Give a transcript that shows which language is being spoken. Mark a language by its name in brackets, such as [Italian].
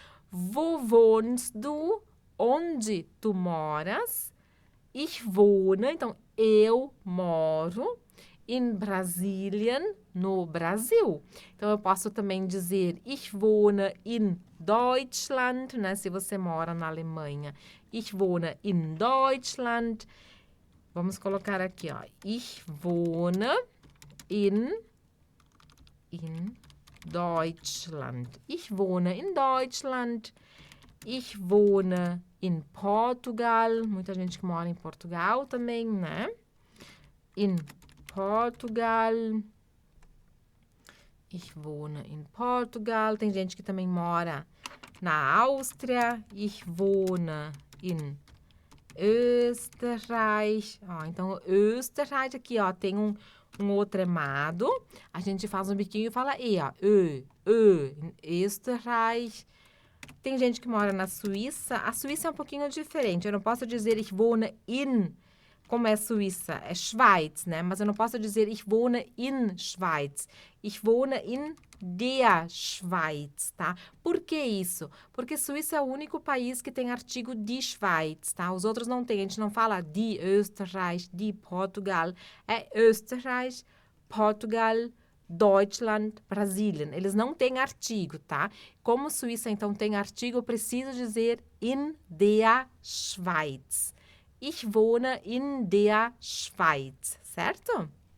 [German] Wo wohnst du? [Portuguese] Onde tu moras? [German] Ich wohne. [Portuguese] Então, eu moro [German] in Brasilien, [Portuguese] no Brasil. Então, eu posso também dizer [German] ich wohne in Deutschland, [Portuguese] né? Se você mora na Alemanha. [German] Ich wohne in Deutschland. [Portuguese] Vamos colocar aqui, ó. [German] Ich wohne in Deutschland. Ich wohne in Deutschland. Ich wohne in Portugal. [Portuguese] Muita gente que mora em Portugal também, né? [German] In Portugal. Ich wohne in Portugal. [Portuguese] Tem gente que também mora na Áustria. [German] Ich wohne in Österreich. [Portuguese] Ó, então, Österreich aqui, ó, tem um outro tremado. A gente faz um biquinho e fala E, ó. [German] In Österreich. [Portuguese] Tem gente que mora na Suíça. A Suíça é um pouquinho diferente. Eu não posso dizer [German] ich wohne in, [Portuguese] como é Suíça, é Schweiz, né? Mas eu não posso dizer [German] ich wohne in Schweiz. Ich wohne in der Schweiz, tá? [Portuguese] Por que isso? Porque Suíça é o único país que tem artigo [German] die Schweiz, [Portuguese] tá? Os outros não tem. A gente não fala [German] die Österreich, die Portugal. [Portuguese] É Österreich, Portugal, Deutschland, Brasilien. Eles não têm artigo, tá? Como Suíça, então, tem artigo, eu preciso dizer [German] in der Schweiz. Ich wohne in der Schweiz, certo?